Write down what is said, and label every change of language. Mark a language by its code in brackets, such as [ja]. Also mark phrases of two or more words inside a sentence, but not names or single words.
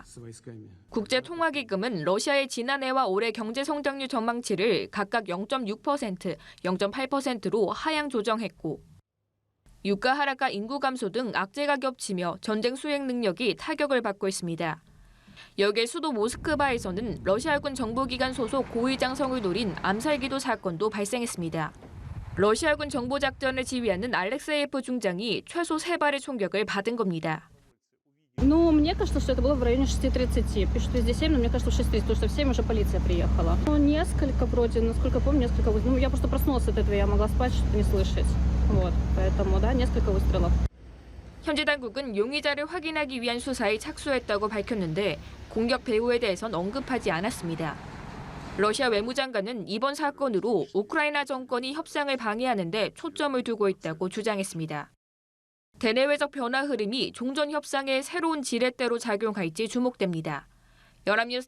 [ko] 국제통화기금은 러시아의 지난해와 올해 경제 성장률 전망치를 각각 0.6%, 0.8%로 하향 조정했고 유가 하락과 인구 감소 등 악재가 겹치며 전쟁 수행 능력이 타격을 받고 있습니다. 여기에 수도 모스크바에서는 러시아군 정보기관 소속 고위장성을 노린 암살기도 사건도 발생했습니다. 러시아군 정보작전을 지휘하는 알렉세예프 중장이 최소 3발의 총격을 받은 겁니다. [ru] Ну, мне кажется, что это было в районе 6:30. Пишут везде 7, но мне кажется, в 6:30, потому что в 7 уже полиция приехала. Ну, несколько вроде, насколько помню, несколько выстрелов. Ну, я просто проснулась от этого, я могла спать, что-то не слышать. Вот, поэтому, да, несколько выстрелов. [ko] 현지 당국은 용의자를 확인하기 위한 수사에 착수했다고 밝혔는데 공격 배후에 대해선 언급하지 않았습니다. 러시아 외무장관은 이번 사건으로 우크라이나 정권이 협상을 방해하는 데 초점을 두고 있다고 주장했습니다. 대내외적 변화 흐름이 종전 협상의 새로운 지렛대로 작용할지 주목됩니다.